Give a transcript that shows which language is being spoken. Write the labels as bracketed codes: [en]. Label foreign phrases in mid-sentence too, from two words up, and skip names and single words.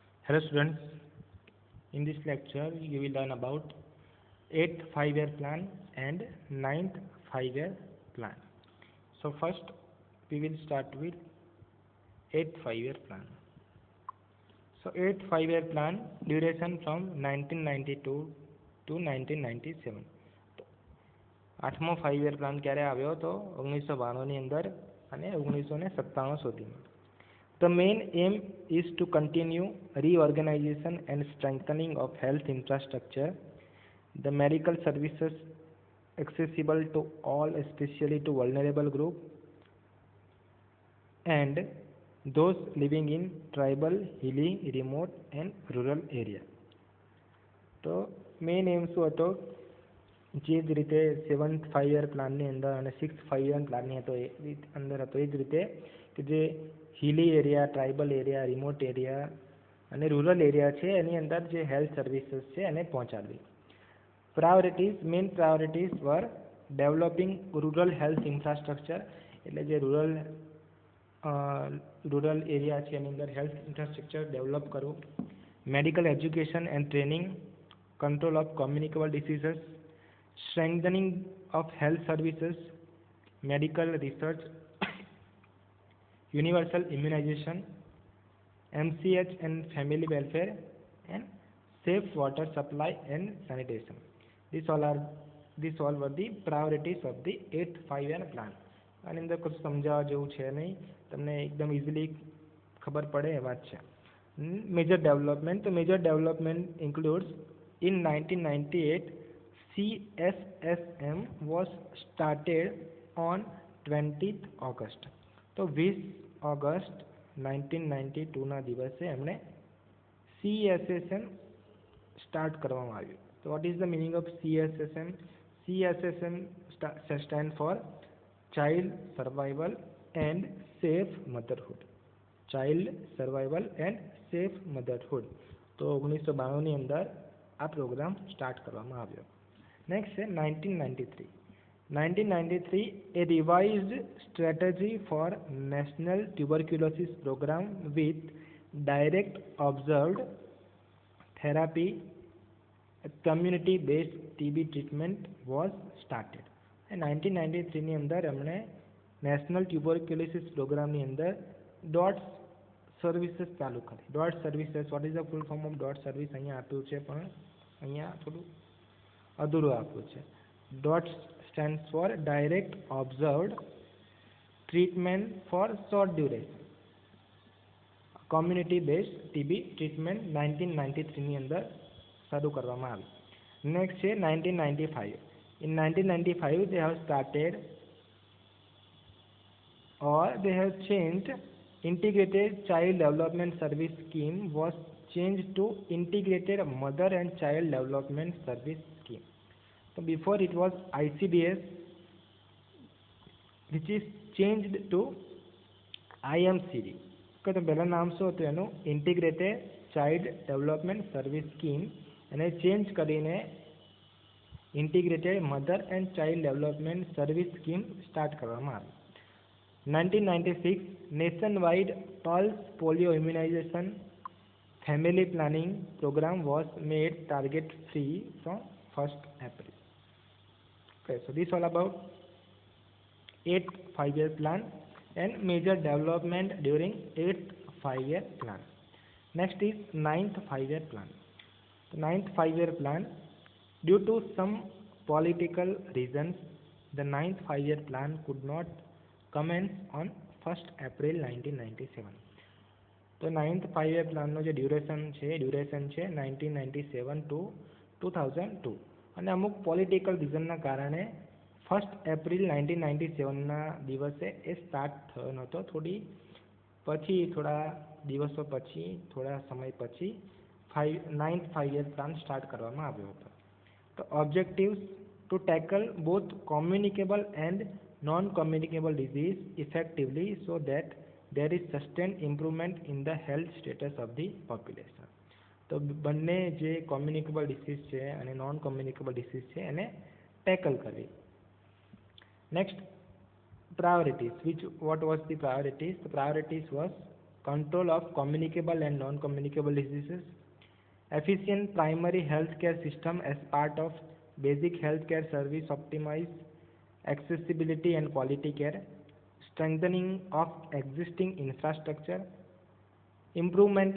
[en] Hello students, in this lecture you will learn about 8th 5-year plan and 9th 5-year plan. So first we will start with 8th 5-year plan. So 8th 5-year plan duration from 1992 to 1997. [gu] આઠમો [en] 5-year plan [gu] ક્યારે આવ્યો હતો? 1992 ની અંદર અને 1997 સુધીમાં. [en] The main aim is to continue reorganization and strengthening of health infrastructure, the medical services accessible to all, especially to vulnerable groups, and those living in tribal, hilly, remote and rural area. [gu] તો [en] main aim [gu] શું હતો? જે જ રીતે [en] 7th 5-year plan [gu] અંદર અને [en] 6th 5-year plan [gu] અંદર હતો એ જ રીતે કે જે [en] hilly area, tribal area, remote area [gu] અને [en] rural area [gu] છે એની અંદર જે [en] health services [gu] છે એને પહોંચાડવી. [en] Priorities, main priorities were developing rural health infrastructure, [gu] એટલે જે [en] rural area [gu] છે એની અંદર [en] health infrastructure develop કરવું. Medical education and training, control of communicable diseases, strengthening of health services, medical research, universal immunization, MCH and family welfare, and safe water supply and sanitation. These all were the priorities of the 8th 5-year plan. [gu] આની અંદર કશું સમજાવવા જેવું છે નહીં, તમને એકદમ ઇઝીલી ખબર પડે એ વાત છે. [en] major development, તો major development includes in 1998 CSSM was started on 20th August. [gu] તો 20 ઓગસ્ટ 1992ના દિવસે એમણે CSSM સ્ટાર્ટ કરવામાં આવ્યું. [en] તો what is the meaning of CSSM? CSSM stand for child survival and safe motherhood. child survival and safe motherhood. [gu] તો 1992ની અંદર આ [en] program start [gu] કરવામાં આવ્યો. [en] Next है 1993. 1993, a revised strategy for National Tuberculosis Program with direct observed therapy, community-based TB treatment was started. [gu] 1993 ની અંદર એમણે [en] National Tuberculosis Program [gu] અંદર [en] DOT services [gu] ચાલુ કરી. [en] DOT services, what is the full form of DOT service [gu] અહીંયા આપ્યું છે પણ અહીંયા થોડું અધૂરું આપ્યું છે. [en] DOT stand for directly observed treatment for short duration, community based TB treatment 1993ની [gu] અંદર શરૂ કરવામાં આવી. નેક્સ્ટ છે 1995. [en] In 1995 they have started or they have changed integrated child development service scheme was changed to integrated mother and child development service scheme. So before it was ICDS, which is changed to IMCD. [gu] તો પહેલાં નામ શું હતું એનું? [en] integrated child development service scheme, [gu] અને ચેન્જ કરીને [en] integrated mother and child development service scheme start [gu] કરવામાં આવી. [en] 1996, nation wide pulse polio immunization family planning program was made target free from 1st April. Okay, so this all about 8th 5-year plan and major development during 8th 5-year plan. Next is 9th 5-year plan. The 9th 5-year plan, due to some political reasons, the 9th 5-year plan could not commence on 1st April 1997. [gu] તો [en] 9th 5-year plan [gu] જે ડ્યુરેશન છે 1997 ટુ 2002, અને અમુક [en] political reason [gu] કારણે 1st એપ્રિલ 1997ના દિવસે એ સ્ટાર્ટ થયો નહોતો. થોડા દિવસો પછી, થોડા સમય પછી [en] 9th 5-year plan start [gu] કરવામાં આવ્યો હતો. [en] તો objectives to tackle both communicable and non communicable disease effectively so that there is sustained improvement in the health status of the population. [gu] તો બંને જે [en] communicable disease [gu] છે અને [en] non communicable disease [gu] છે એને ટેકલ કરવી. [en] નેક્સ્ટ, priorities. What was the priorities? The priorities was control of communicable and non-communicable diseases, efficient primary healthcare system as part of basic healthcare service, optimize accessibility and quality care, strengthening of existing infrastructure, improvement